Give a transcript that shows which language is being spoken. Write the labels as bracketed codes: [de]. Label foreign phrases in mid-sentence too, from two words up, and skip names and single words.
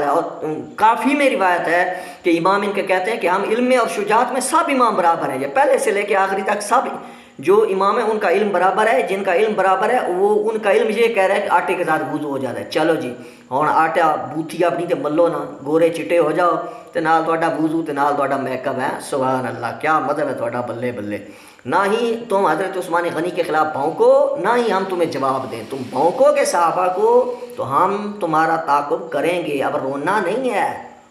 [ur] اور کافی میں روایت ہے کہ امام ان کے کہتے ہیں کہ ہم علم میں اور شجاعت میں سب امام برابر ہیں، یہ پہلے سے لے کے آخری تک سب جو امام ہے ان کا علم برابر ہے، جن کا علم برابر ہے وہ ان کا علم یہ کہہ رہا ہے کہ آٹے کے ساتھ وضو ہو جاتا ہے۔ [pa] چلو جی ہن آٹا بوتھی اپنی تے ملو نا، گورے چٹے ہو جاؤ تے نال تہاڈا وضو تے نال تہاڈا میک اپ ہے، [ar] سبحان اللہ [ur] کیا مطلب ہے [pa] تہاڈا، بلے بلے۔ [ur] نہ ہی تم حضرت عثمان غنی کے خلاف بھونکو، نہ ہی ہم تمہیں جواب دیں، تم بھونکو گے صحابہ کو تو ہم تمہارا تعاقب کریں گے، اب رونا نہیں ہے۔